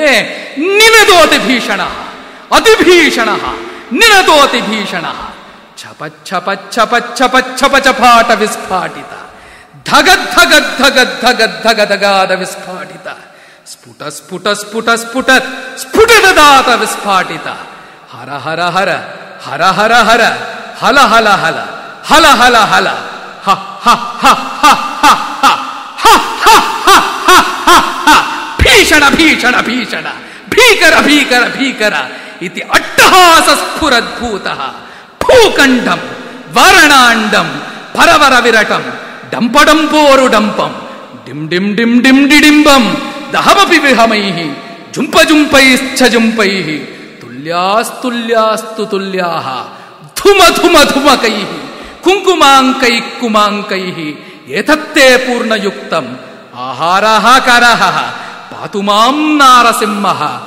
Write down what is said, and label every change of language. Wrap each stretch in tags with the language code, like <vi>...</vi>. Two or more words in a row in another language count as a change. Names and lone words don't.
<sa>ನಿನದೋತಿ ಭೀಷಣ ಅತಿಭೀಷಣ ನಿನದೋತಿ ಭೀಷಣ ಛಪ ಛಪ ಛಪ ಛಪ ಛಪ ಚಪಾಟ ವಿಸ್ಫಾಟಿತ ಧಗ ಧಗ ಧಗ ಧಗ ಧಗ ಧಗಾದ ವಿಸ್ಫಾಟಿತ ಸ್ಫುಟ ಸ್ಫುಟ ಸ್ಫುಟ ಸ್ಫುಟ ಸ್ಫುಟದಾತ ವಿಸ್ಫಾಟಿತ ಹರ ಹರ ಹರ ಹರ ಹರ ಹರ ಹಲ ಹಲ ಹಲ ಹಲ ಹಲ ಹಲ ಹ ಹ ಹ ಹ ಹ ಹ ಭೀಷಣ ಭೀಷಣ ಭೀಷಣ ಭೀಕರ ಭೀಕರ ಭೀಕರ ಇತಿ ಅಟ್ಟಹಾಸ ಸ್ಫುರದ್ಭೂತಃ ಭೂಖಂಡಂ ವಾರಣಾಂಡಂ ಪರವರ ವಿರಟಂ ಡಂಪಡಂಪೋರು ಡಂಪಂ ಡಿಂ ಡಿಂ ಡಿಂ ಡಿಂ ಡಿಡಿಂಬಂ ದಹಮಪಿ ವಿಹಮೈಃ ಜುಂಪ ಜುಂಪೈಶ್ಚ ಜುಂಪೈಃ ತುಲ್ಯಾಸ್ತುಲ್ಯಾಸ್ತು ತುಲ್ಯಾಃ ಧುಮ ಧುಮ ಧುಮಕೈಃ ಕುಂಕುಮಾಂಕೈಃ ಕುಮಾಂಕೈಃ ಏತತ್ತೇ ಪೂರ್ಣಯುಕ್ತಂ ಆಹಾರಃ ಕರಃ ಪಾತು ಮಾಂ ನಾರಸಿಂಹಃ</sa>